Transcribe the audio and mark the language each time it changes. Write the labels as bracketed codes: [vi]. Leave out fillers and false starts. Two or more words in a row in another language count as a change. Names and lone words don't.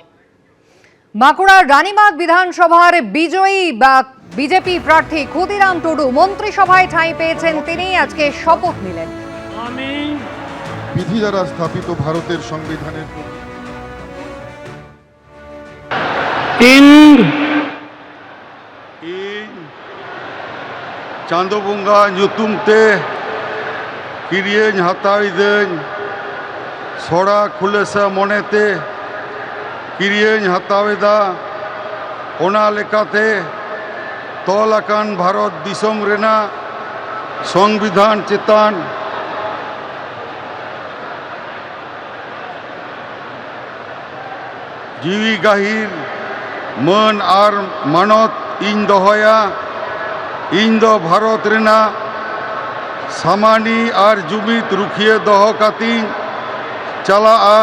[bn] বাঁকুড়ার রানীবাঁধ বিধানসভার বিজয়ী বিজেপি প্রার্থী ক্ষুদিরাম টুডু মন্ত্রিসভায় ঠাঁই পেয়েছেন। তিনি আজকে শপথ নিলেন। আমি বিধি দ্বারা স্থাপিত ভারতের সংবিধানের [sat] चांदो बंगा ᱧᱩᱛᱩᱢᱛᱮ ᱠᱤᱨᱤᱭᱟᱹᱧ ᱦᱟᱛᱟᱣᱤᱫᱟᱹᱧ, ᱥᱚᱲᱟ ᱠᱷᱩᱞᱟᱹᱥᱟ ᱢᱚᱱᱮᱛᱮ ᱠᱤᱨᱤᱭᱟᱹᱧ ᱦᱟᱛᱟᱣᱮᱫᱟ, ᱚᱱᱟ ᱞᱮᱠᱟᱛᱮ ᱛᱚᱞ ᱟᱠᱟᱱ ᱵᱷᱟᱨᱚᱛ ᱫᱤᱥᱚᱢ ᱨᱮᱱᱟᱜ সংবিধান চেতন ᱡᱤᱣᱤ ᱜᱟᱹᱦᱤᱨ ᱢᱟᱹᱱ ᱟᱨ ᱢᱟᱱᱚᱛ ᱤᱧ ᱫᱚᱦᱚᱭᱟ। ᱤᱧ ᱫᱚ ᱵᱷᱟᱨᱚᱛ ᱨᱮᱱᱟᱜ ᱥᱟᱢᱟᱱᱤ ᱟᱨ ᱡᱩᱢᱤᱫ ᱨᱩᱠᱷᱤᱭᱟᱹ ᱫᱚᱦᱚ ᱠᱟᱛᱮᱧ ᱪᱟᱞᱟᱜᱼᱟ।